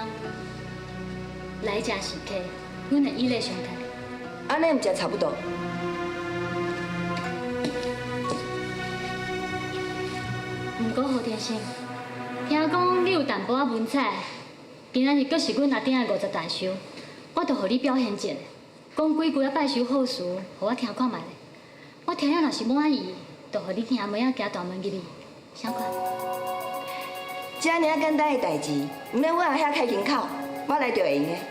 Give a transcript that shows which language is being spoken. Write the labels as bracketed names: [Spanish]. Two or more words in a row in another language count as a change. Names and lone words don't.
[Min Nan Chinese] 来者是客，阮会以礼相待。安尼毋才差不多。毋过何天生，听讲你有淡薄仔文采，今仔日阁是阮阿爹的50大寿，我着互你表现一下，讲几句啊拜寿好事，互我听看觅咧。我听了若是满意，就互你兄妹仔行大门入去，啥款？这尔简单的代志，唔免我后遐开金口，我来就会用的。